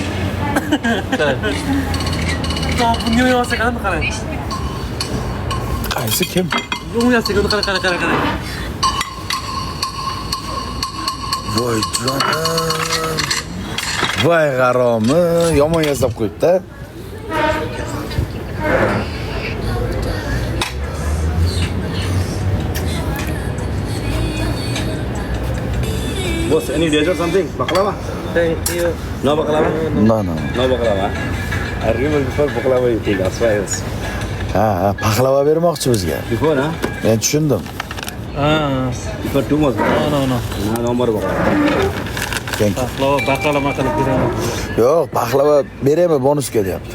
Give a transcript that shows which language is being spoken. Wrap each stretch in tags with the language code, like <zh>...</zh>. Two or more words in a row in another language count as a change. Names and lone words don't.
<uz>Bunga yo'yasa qanday qarang. Qaysi kim? Yo'yasa qarang. Voy jonim. Voy g'aromi, yomon yasab qo'yibdi.</uz> <en>Boss, any dessert something? Baklava? Thank you. No baklava? No. No baklava. I remember before baklava you think, that's why else.</en> <uz>Ha, paxlava bermoqchi bizga.</uz> <en>Before, huh?</en> <uz>Men tushundim.</uz> <en>Before 2 months. No. No more baklava. Thank you.</en> <uz>Baklava beraman. Yo'q, paxlava beraymi bonusga deyapti.</uz>